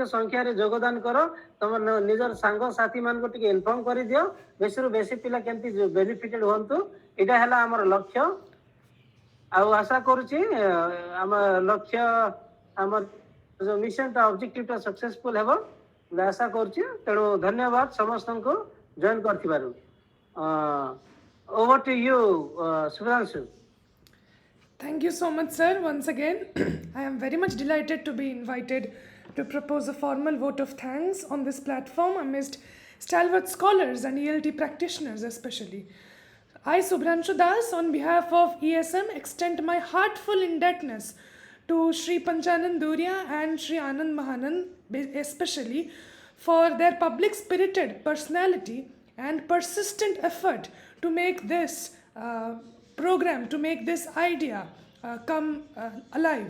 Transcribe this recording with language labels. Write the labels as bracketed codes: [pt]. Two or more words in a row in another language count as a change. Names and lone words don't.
[or] ସଂଖ୍ୟାରେ ଯୋଗଦାନ କର ତମ ନିଜର ସାଙ୍ଗସାଥି ମାନଙ୍କୁ ଟିକେ ଇନଫର୍ମ କରିଦିଅ ବେଶୀରୁ ବେଶୀ ପିଲା କେମିତି ବେନିଫିଟେଡ୍ ହୁଅନ୍ତୁ ଏଇଟା ହେଲା ଆମର ଲକ୍ଷ୍ୟ ଆଉ ଆଶା କରୁଛି ଆମ ଲକ୍ଷ୍ୟ ଆମର ଯୋଉ ମିଶନଟା ଅବଜେକ୍ଟିଭଟା ସକ୍ସେସଫୁଲ୍ ହେବ ବୋଲି ଆଶା କରୁଛି ତେଣୁ ଧନ୍ୟବାଦ ସମସ୍ତଙ୍କୁ ଜଏନ୍ କରିଥିବାରୁ [en] over to you [or] Subhranshu. [en] Thank you so much, sir. Once again, I am very much delighted to be invited to propose a formal vote of thanks on this platform amidst stalwart scholars and ELT practitioners especially. I, Subhranshu Das, on behalf of ESM, extend my heartful indebtedness to Shri Panchanand Duria and Shri Anand Mahanand especially for their public-spirited personality and persistent effort to make this program, to make this idea come alive.